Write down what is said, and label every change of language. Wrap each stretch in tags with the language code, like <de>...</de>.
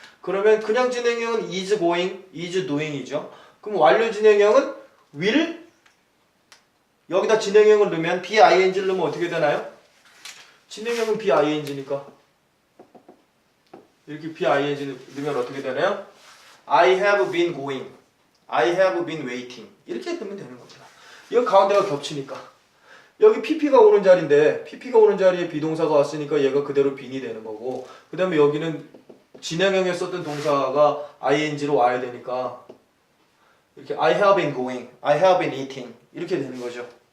<ko>그러면 그냥 진행형은</ko> <en>is going, is doing</en> <ko>이죠. 그럼 완료 진행형은 will 여기다 진행형을 넣으면 BING를 넣으면 어떻게 되나요? 진행형은 BING니까 이렇게 BING 넣으면 어떻게 되나요?</ko> <en>I have been going, I have been waiting</en> <ko>이렇게 넣으면 되는 겁니다. 이거 가운데가 겹치니까 여기 PP가 오는 자리인데 PP가 오는 자리에 비동사가 왔으니까 얘가 그대로 bean이 되는 거고 그 다음에 여기는 진행형에 썼던 동사가 ING로 와야 되니까 이렇게</ko> <en>I have been going, I have been eating</en> <ko>이렇게 되는 거죠.</ko>